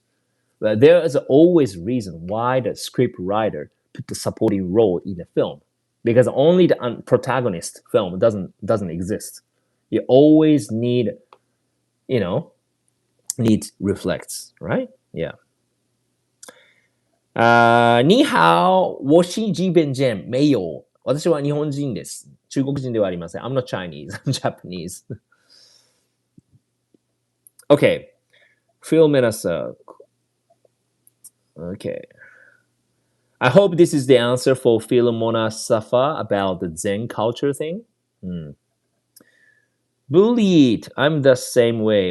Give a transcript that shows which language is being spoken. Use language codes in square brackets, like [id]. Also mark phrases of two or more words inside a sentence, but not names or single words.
[en] But there is always a reason why the script writer put the supporting role in the film, because only the protagonist film doesn't exist. You always you know need reflects, right? Yeah. [zh] 你好，我是日本人。没有。 [ja] 私は日本人です。中国人ではありません。 [en] I'm not Chinese. I'm Japanese. Okay. Phil Menasa. Okay. I hope this is the answer for Philomona Safa about the Zen culture thing. Bullied. I'm the same way.